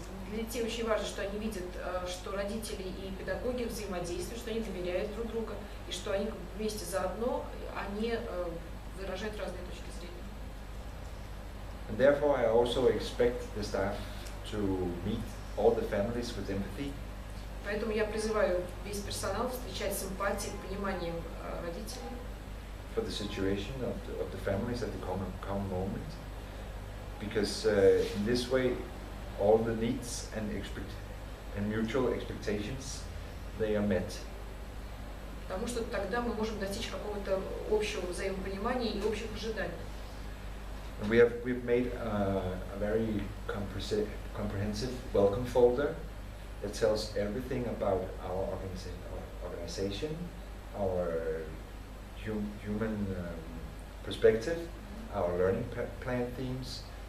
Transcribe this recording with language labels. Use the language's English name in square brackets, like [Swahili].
[Russian] Для детей очень важно, что они видят, что родители и педагоги взаимодействуют, что они доверяют друг другу, и что они вместе заодно, они выражают разные точки зрения. [English] And therefore I also expect the staff to meet all the families with empathy. [Russian] Поэтому я призываю весь персонал встречать с эмпатией, пониманием родителей. [English] For the situation of the families at the common moment. Because in this way all the needs and mutual expectations, they are met. [Russian] Потому что тогда мы можем достичь какого-то общего взаимопонимания и общих ожиданий. [English] And we've made a very comprehensive welcome folder that tells everything about our organization, our human perspective, our learning plan themes.